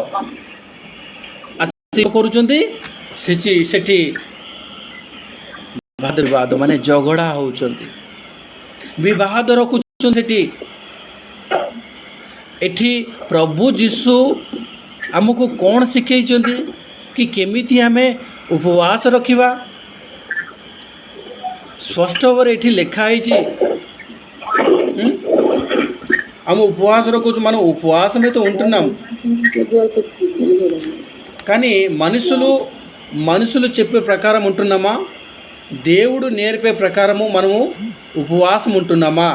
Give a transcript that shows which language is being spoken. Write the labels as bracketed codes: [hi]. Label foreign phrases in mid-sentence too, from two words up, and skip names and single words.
[or] ଆସି କରୁଛନ୍ତି ସେଠି ବିବାଦ ମାନେ ଝଗଡ଼ା ହେଉଛନ୍ତି, ବିବାଦ ରଖୁଛନ୍ତି ସେଠି। ଏଠି ପ୍ରଭୁ ଯୀଶୁ ଆମକୁ କ'ଣ ଶିଖେଇଛନ୍ତି କି କେମିତି ଆମେ ଉପବାସ ରଖିବା? ସ୍ପଷ୍ଟ ଭାବରେ ଏଠି ଲେଖା ହେଇଛି, [te] ఆమె ఉపవాసం రోజు మనం ఉపవాసం అయితే ఉంటున్నాం, కానీ మనుషులు చెప్పే ప్రకారం ఉంటున్నామా? దేవుడు నేర్పే ప్రకారము మనము ఉపవాసం ఉంటున్నామా?